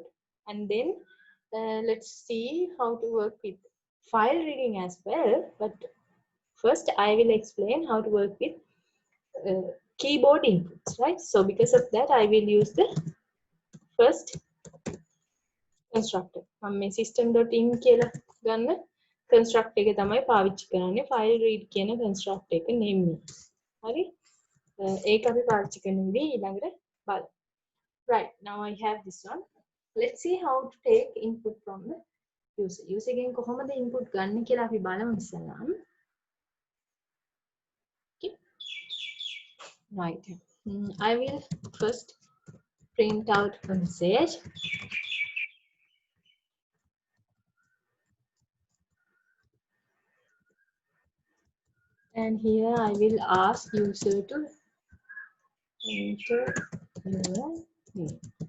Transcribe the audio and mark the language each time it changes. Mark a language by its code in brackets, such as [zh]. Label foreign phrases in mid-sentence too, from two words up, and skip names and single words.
[en] And then let's see how to work with file reading as well. But first I will explain how to work with keyboard inputs, right? So because of that, I will use the first constructor. [si] මම system.in කියලා ගන්න construct එක තමයි පාවිච්චි කරන්නේ. [en] file read [si] කියන construct එක name. හරි? ඒක අපි පාවිච්චි කරන විදිහ ඊළඟට බලමු. [en] Right, now I have this one. Let's see how to take input from the user. [si] User ගෙන් කොහොමද input ගන්න කියලා අපි බලමු ඉස්සෙල්ලාම. [en] Okay. Right. I will first print out a message. And here I will ask user to enter your name.